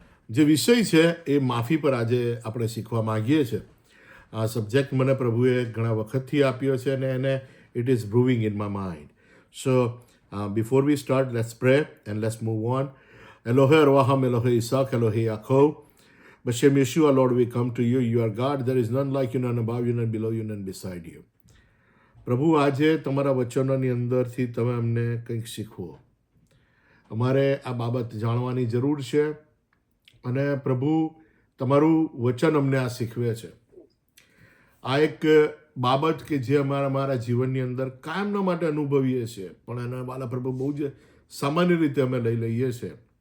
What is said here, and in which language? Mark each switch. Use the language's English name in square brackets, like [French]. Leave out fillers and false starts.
[Gujarati] જે વિષય છે એ માફી પર આજે આપણે શીખવા માંગીએ છીએ. આ સબ્જેક્ટ મને પ્રભુએ ઘણા વખતથી આપ્યો છે અને એને [English] It is brewing in my mind. So before we start, let's pray and let's move on. [Hebrew] Elohe Arwaham, Elohe Isaac, Elohe Yaakov. B'Shem Yeshua, [English] Lord, we come to you. You are God. There is none like you, none above you, none below you, none beside you. [Gujarati] પ્રભુ, આજે તમારા વચનોની અંદરથી તમે અમને કંઈક શીખવો. અમારે આ બાબત જાણવાની જરૂર છે અને પ્રભુ, તમારું વચન અમને આ શીખવે છે. આ એક બાબત કે જે અમારા જીવનની અંદર કાયમના માટે અનુભવીએ છીએ, પણ એના વાલા પ્રભુ બહુ જ સામાન્ય રીતે અમે લઈ લઈએ છીએ.